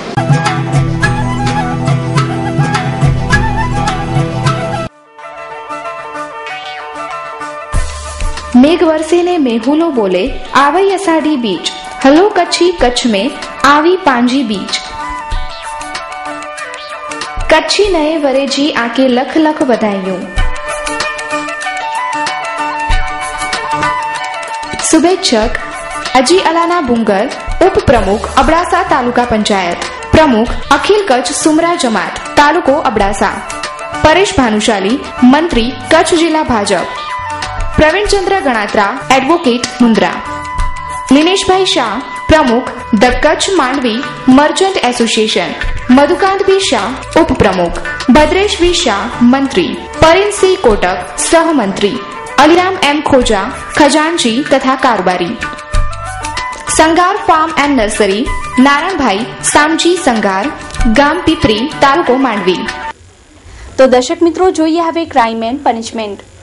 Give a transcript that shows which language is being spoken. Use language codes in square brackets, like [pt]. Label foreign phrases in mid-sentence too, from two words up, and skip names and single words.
[kfr] मेघ वर्षे ने मेहुलो बोले आवई अषाढ़ी बीच, हलो कच्छी कच्छ में आवी पांजी बीच. कच्छी नए वरे जी आके लख लख बधाइयों. शुभेच्छक अजी अलाना बुंगर, उप प्रमुख अबड़ासा तालुका पंचायत, प्रमुख अखिल कच्छ सुमरा जमात तालुको अबड़ासा, परेश भानुशाली, मंत्री कच्छ जिला भाजप, प्रवीण चंद्र गणात्रा, एडवोकेट मुंद्रा, लिनेश भाई शाह, प्रमुख द कच्छ मांडवी मर्चेंट एसोसिएशन, मधुकांत बी शाह, उप प्रमुख, भद्रेश बी शाह, मंत्री, परिन सिंह कोटक, सह मंत्री, अलीराम एम खोजा, खजांची तथा कारोबारी, संगार फार्म एंड नर्सरी, नारायण भाई सामजी संगार, गाम पीपरी, तालुको मांडवी. [hi] तो दर्शक मित्रों, [gu] જોઈએ હવે ક્રાઇમ એન્ડ પનિશમેન્ટ.